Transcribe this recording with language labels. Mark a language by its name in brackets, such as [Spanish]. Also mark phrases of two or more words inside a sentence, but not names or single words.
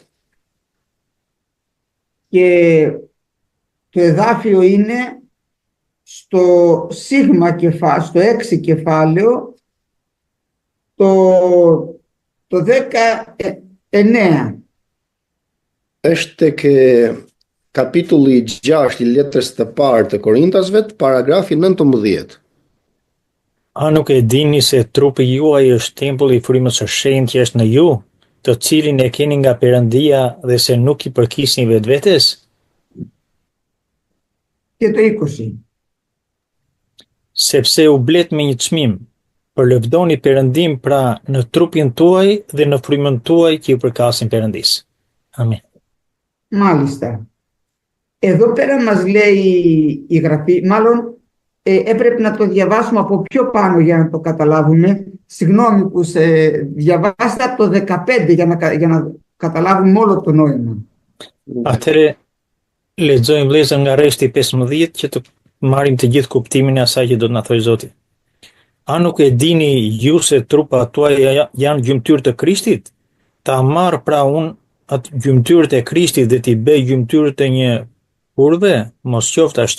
[Greek] και το εδάφιο είναι στο στο 6 κεφάλαιο, το 19. [Albanian] është tek kapitulli 6 i letrës të parë të Korintasve, paragrafi 19. A nuk e dini se trupi juaj është tempulli i frymës së shenjtë që është në ju, të cilin e keni nga Perëndia dhe se nuk i përkisni vetvetes? [Greek] Και το 20. [Albanian] Sepse u blet me një çmim, përlëvdoni Perëndim pra në trupin tuaj dhe në frymën tuaj që i përkasin Perëndisë. Amin. [Greek] Μάλιστα. Εδώ πέρα μας λέει η Γραφή, μάλλον έπρεπε να το διαβάσουμε από πιο πάνω για να το καταλάβουμε. Συγγνώμη που σε διαβάστε από το 15 για να καταλάβουμε όλο το νόημα. [Albanian] Atëre lexojmë vëllezër nga rreshti 15 që të marrim të gjithë kuptimin e asaj që do të na thojë Zoti. A nuk e dini ju se trupat tuaja janë gjymtyrë të Krishtit? Ta marr pra unë atë gjymtyrët e Krishtit dhe t'i bëj gjymtyrë të një kurve, mos qoftë ashtu.